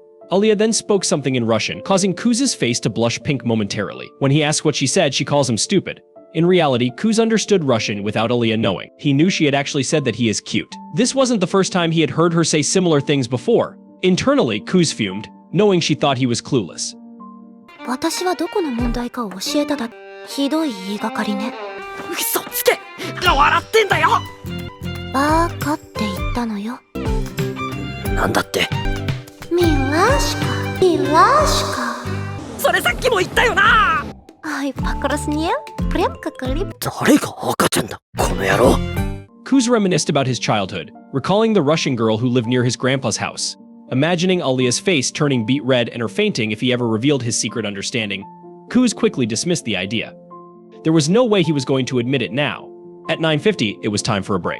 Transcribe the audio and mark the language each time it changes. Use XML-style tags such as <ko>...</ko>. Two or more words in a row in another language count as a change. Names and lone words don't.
<en>Alya then spoke something in Russian, causing Kuz's face to blush pink momentarily. When he asks what she said, she calls him stupid. In reality, Kuz understood Russian without Alya knowing. He knew she had actually said that he is cute. This wasn't the first time he had heard her say similar things before. Internally, Kuz fumed, knowing she thought he was clueless.</en> <ja>私はどこの問題かを教えただけ。ひどい言いがかりね。嘘つけ！笑ってんだよ！バカって言ったのよ。なんだって？</ja> <ru>милашка, милашка.</ru> <ja>それさっきも言ったよな</ja> <ru>Ай, покраснел? Прям как рыб.</ru> <ja>誰が赤ちゃんだ、この野郎。</ja> <en>Kuz reminisced about his childhood, recalling the Russian girl who lived near his grandpa's house. Imagining Alya's face turning beet red and her fainting if he ever revealed his secret understanding, Kuz quickly dismissed the idea. There was no way he was going to admit it now. At 9:50, it was time for a break.</en>